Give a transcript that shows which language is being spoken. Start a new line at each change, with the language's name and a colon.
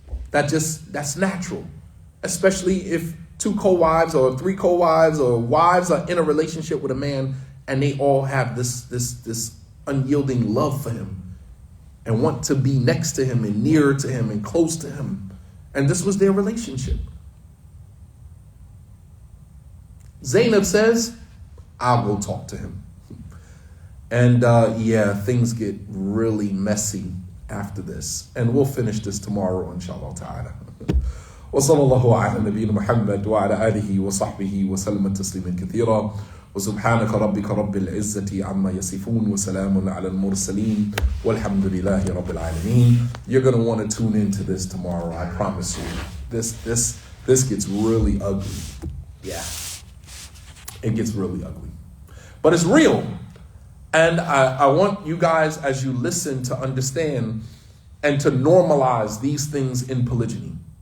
English: That's natural, especially if two co-wives or three co-wives or wives are in a relationship with a man and they all have this unyielding love for him and want to be next to him and near to him and close to him. And this was their relationship. Zainab says, I'll go talk to him. And things get really messy after this. And we'll finish this tomorrow, inshallah ta'ala.
Arabic: وصلى الله على نبينا محمد وعلى آله وصحبه وسلم تسليما كثيرا وسبحانك ربك رب العزة عما يصفون وسلام على المرسلين والحمد لله رب العالمين.
English: You're going to want to tune into this tomorrow, I promise you. This gets really ugly. Yeah. It gets really ugly. But it's real. And I want you guys, as you listen, to understand and to normalize these things in polygyny.